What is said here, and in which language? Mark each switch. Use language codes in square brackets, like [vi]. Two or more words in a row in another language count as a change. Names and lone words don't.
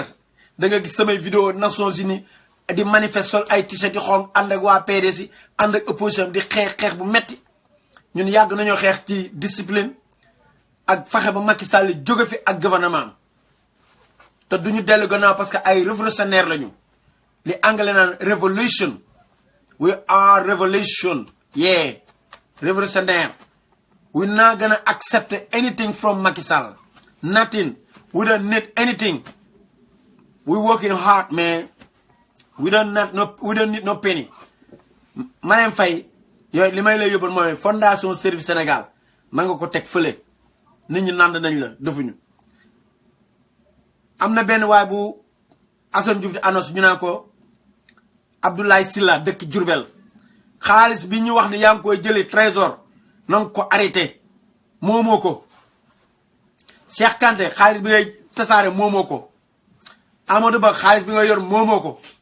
[wo] da nga gis samay vidéo Nations Unies di manifester ay t-shirt yi xonq ànd ak waa PDS yi ànd ak opposition di xeex bu metti ñun yàgg nañoo xeex ci discipline ak fexe ba Macky Sall jóge fi ak gouvernement te duñu dellu gannaaw [fr] parce que [wo] ay révolutionnaire lañu li anglais naan revolution [en] we are revolution yeah [wo] révolutionnaire [en] we not gonna accept anything from Macky Sall nothing we don't need anything we working hard man we don't need no penny [wo] Marème Faye yooyu li may lay yóbbal mooy fondation Servir Sénégal na nga ko teg fële nit ñi nand nañ la defuñu am na benn waay bu Assane Diouf di annonce ñu naan ko Abdoulaye Sylla dëkk Diourbel xaalis bi ñu wax ne yaa ngi koy jëlee trésor na nga ko arrêté moomoo ko Cheikh Kanté xaalis bi ngay tasaare moomoo ko Amadou Ba xaalis bi nga yor moomoo ko